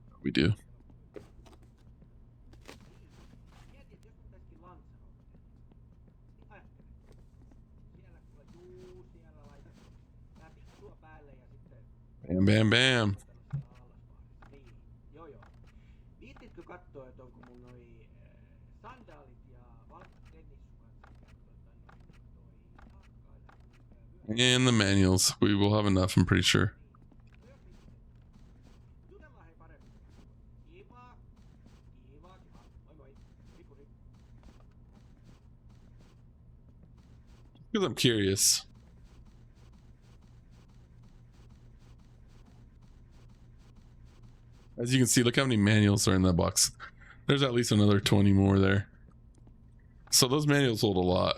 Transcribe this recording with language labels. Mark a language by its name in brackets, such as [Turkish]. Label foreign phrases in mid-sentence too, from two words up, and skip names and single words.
[English] we do. [Finnish] Mietin, että jos mun pitäisikin Lanzarote. Niin ajattele. Siellä kuule siellä laitat tää piksua päälle ja sitten Bam, bam, bam. niin, joo. Viittitkö kattoo, että onko mun noi sandaalit ja valkoiset tennissukat sekä [English] And the manuals. We will have enough, I'm pretty sure. [Finnish] Jutellaan hei paremmin. Kiva. Moi moi. Ripuri. [English] Because I'm curious. As you can see, look how many manuals are in that box. There's at least another 20 more there. So those manuals hold a lot.